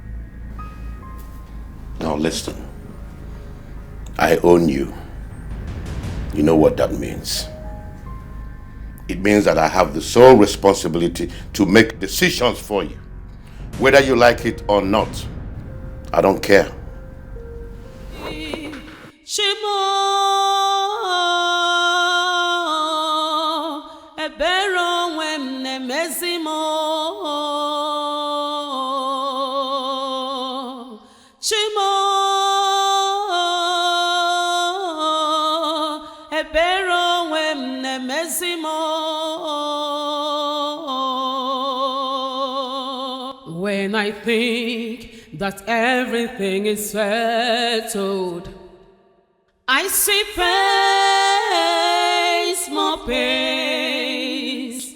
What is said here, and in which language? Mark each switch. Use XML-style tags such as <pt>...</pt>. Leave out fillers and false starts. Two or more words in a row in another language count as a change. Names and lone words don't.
<en>Now listen, I own you. You know what that means. It means that I have the sole responsibility to make decisions for you. Whether you like it or not, I don't care. Shimo ebero wem ne mezimo Shimo ebero wem ne mezimo When I think that everything is settled, I see pains, more pains.</en>